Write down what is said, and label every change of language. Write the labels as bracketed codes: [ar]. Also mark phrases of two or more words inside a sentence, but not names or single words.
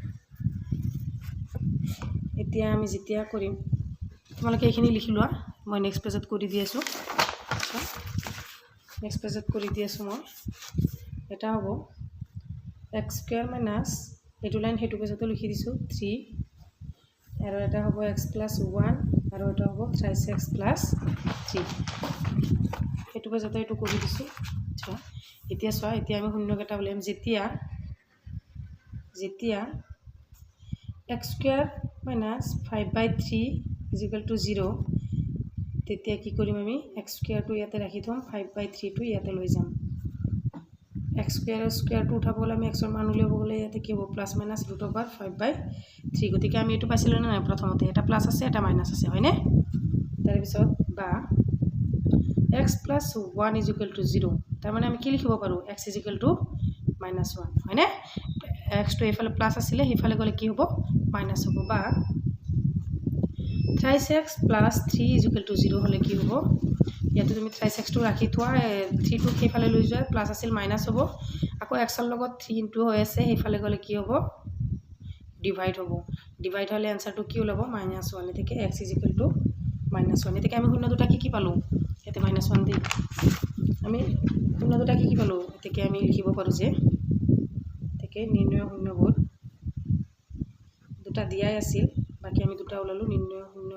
[as] যেতিয়া কৰিম তোমালোকে এইখিনি লিখি লোৱা মই নেক্সট পেজত কৰি দি আছো নেক্সট পেজত কৰি দি আছো মই এটা হ'ব [en] x² minus [as] এটো লাইন হেতু পেজতো লিখি দিছো 3 আৰু এটা হ'ব [en] x plus 1 [as] আৰু এটা হ'ব [en] 3x plus 3 [as] হেতু পেজতো এটো কৰি দিছো আচ্ছা এতিয়া সোয়া এতিয়া আমি শূন্য কেটা বলিম যেতিয়া [en] x² minus 5/3 is equal to 0 [as] তেতিয়া কি কৰিম আমি x² টো ইয়াতে ৰাখি থম 5/3 টো ইয়াতে লৈ যাম x² স্কয়ার টো উঠাব গলে আমি x ৰ মান উলিয়াব গলে ইয়াতে কি হ'ব প্লাস মাইনাস √5/3 গতিকে আমি এটো পাইছিল না প্ৰথমতে এটা প্লাস আছে এটা মাইনাস আছে হয়নে তাৰ পিছত বা [en] x plus 1 is equal to 0 [as] তাৰ মানে আমি কি লিখিব পাৰো [en] x is equal to -1 [as] হয়নে x টো এফালে প্লাস আছিল হেফালে গলে কি হ'ব মাইনাস হ'ব বা [en] 3x plus 3 is equal to 0 [as] হলে কি হ'ব ইয়াতে তুমি 3x টো ৰাখি থোৱা 3 টো হেফালে লৈ যোৱা প্লাস আছিল মাইনাস হ'ব আকৌ x ৰ লগত 3 ইনটু হৈ আছে হেফালে গলে কি হ'ব ডিভাইড হ'ব ডিভাইড হলে आंसर টো কি ওলাব -1 এতেকে [en] x is equal to -1 [as] এতেকে আমি শূন্য দুটা কি পালো এতে -1 দি আমি শূন্য দুটা কি পালো এতেকে আমি লিখিব পাৰো যে এতেকে নির্ণয় শূন্যবোৰ দুটা দিয়াই আছিল বাকি আমি দুটা ওলালো নির্ণয়